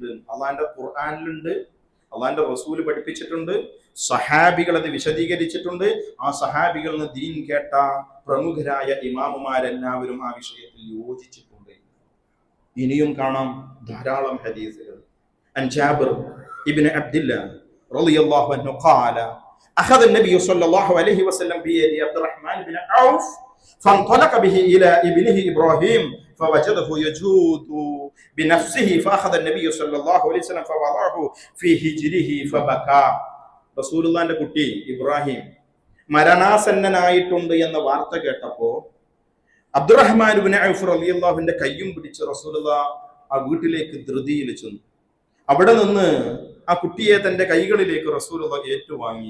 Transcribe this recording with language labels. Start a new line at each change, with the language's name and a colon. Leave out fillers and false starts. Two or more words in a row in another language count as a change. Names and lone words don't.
Malayalam: അള്ളാന്റെ ഖുർആനിലുണ്ട്, അള്ളാന്റെ റസൂൽ പഠിപ്പിച്ചിട്ടുണ്ട്, സഹാബികൾ അത് വിശദീകരിച്ചിട്ടുണ്ട്. ആ സഹാബികളിൽ നിന്ന് ദീൻ കേട്ട പ്രമുഖരായ ഇമാമുമാരെല്ലാവരും ആ വിഷയത്തിൽ യോജിച്ചിട്ടുണ്ട്. ഇനിയും കാണാം ധാരാളം ഹദീസുകൾ.
Arabic: عن جابر بن عبد الله رضي الله عنه قال أخذ النبي صلى الله عليه وسلم بيد عبد الرحمن بن عوف فانطلق به إلى ابنه إبراهيم فوجده يجود بنفسه فأخذ النبي صلى الله عليه وسلم فوضعه في هجره فبكى.
Malayalam: റസൂലുള്ളാഹിന്റെ കുട്ടി ഇബ്രാഹിം മരണാസന്നനായിട്ടുണ്ട് എന്ന വാർത്ത കേട്ടപ്പോ അബ്ദുറഹ്മാൻ ഇബ്നു ഔഫ് റളിയല്ലാഹുവിന്റെ കയ്യും പിടിച്ച് റസൂലുള്ളാഹ് ആ വീട്ടിലേക്ക് ധൃതിയിൽ ചെന്നു. അവിടെ നിന്ന് ആ കുട്ടിയെ തന്റെ കൈകളിലേക്ക് റസൂലുള്ളാഹ് ഏറ്റുവാങ്ങി.